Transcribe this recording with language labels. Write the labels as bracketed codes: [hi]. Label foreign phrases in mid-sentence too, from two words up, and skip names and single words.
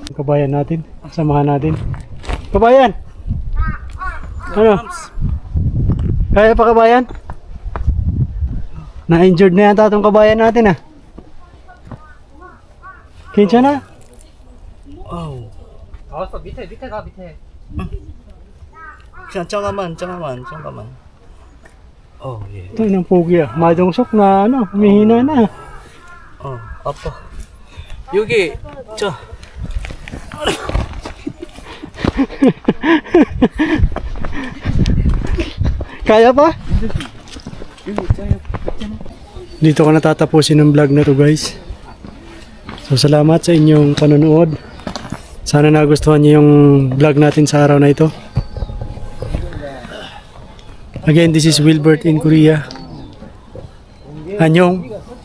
[tl] kabayan natin. Samahan natin. Kabayan! Ano? Kaya pa kabayan? Na-injured na yata itong kabayan natin ah. [ceb] Kinsa na? Oh. [ko] 나왔어. 밑에 가, 밑에. 잠깐만. [en] Oh, yeah. [tl] Ito ng pogi ah. Madungsok na ano, humihina na. [ko] 아빠. 여기, 저. [tl] Kaya pa? Dito ko natatapusin ng vlog na to guys. So salamat sa inyong panonood. Sana nagustuhan niyo yung vlog natin sa araw na ito. [en] Again, this is Wilbert in Korea. [ko] Annyeong.